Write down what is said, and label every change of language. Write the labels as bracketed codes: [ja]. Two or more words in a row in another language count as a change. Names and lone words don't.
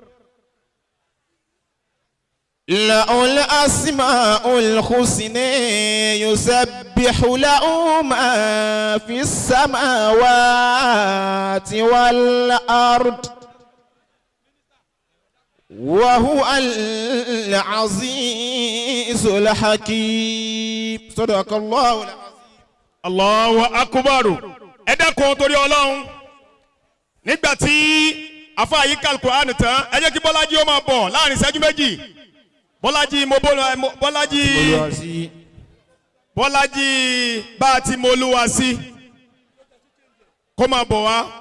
[ar] له الأسماء الحسنى يسبح له ما في السماوات والأرض وهو العزيز الحكيم. صدق الله العظيم. الله أكبر. [yo] ẹ dákun torí Ọlọ́run nígbà tí afa yìí ka Al-Qur'an tán ẹ jẹ́ kí Bọ́lájí ó máa bọ̀ láàrin ìṣẹ́jú méjì. Bọ́lájí Bọ́lájí bá a ti mọlúwa sí kó máa bọ̀ wá.